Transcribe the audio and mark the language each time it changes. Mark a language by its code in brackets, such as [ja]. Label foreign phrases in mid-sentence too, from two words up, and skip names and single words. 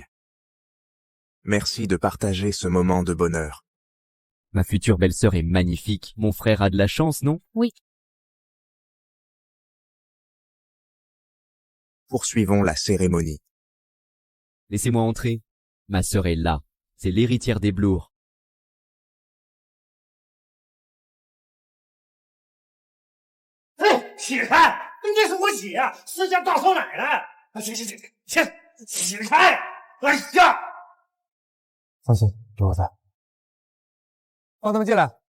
[fr] Merci de partager ce moment de bonheur. Ma future belle-sœur est magnifique. Mon frère a de la chance, non? Oui. Poursuivons la cérémonie. Laissez-moi entrer. Ma sœur est là. C'est l'héritière des Bloor. [zh] 起开！那是我姐，私家大少奶奶。起开！哎呀！放心，有我在。放他们进来。